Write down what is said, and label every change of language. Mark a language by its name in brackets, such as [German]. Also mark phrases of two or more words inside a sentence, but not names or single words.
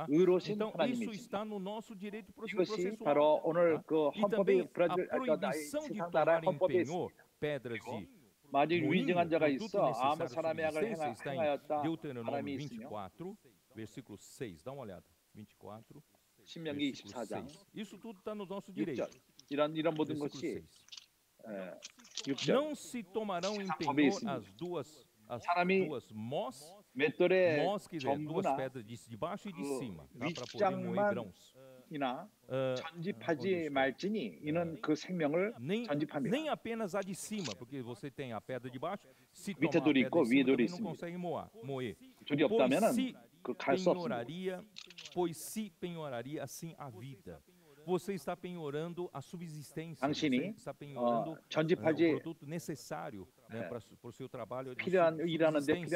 [Portuguese] Então, isso está no nosso direito processual. E também a proibição de tomar em penhor pedras de moinho, produto necessário está em Deuteronômio 24, versículo 6. Dá uma olhada. 24, [Korean] 신명기 24장. [Portuguese] Isso tudo está no nosso direito. [Korean] 이런 모든 것이 6절. [Portuguese] Não se tomarão em penhor as duas mós, quer dizer, duas pedras de baixo e de cima, para poder moer grãos. [Korean] 전집하지 말지니 이는 그 생명을 전집합니다. [Portuguese] Nem apenas a de cima, porque você tem a pedra de baixo, se tomar a pedra de cima também não consegue moer. Pois se penhoraria assim a vida. Você está penhorando a subsistência, você está penhorando o produto necessário, né, para o seu trabalho de subsistência.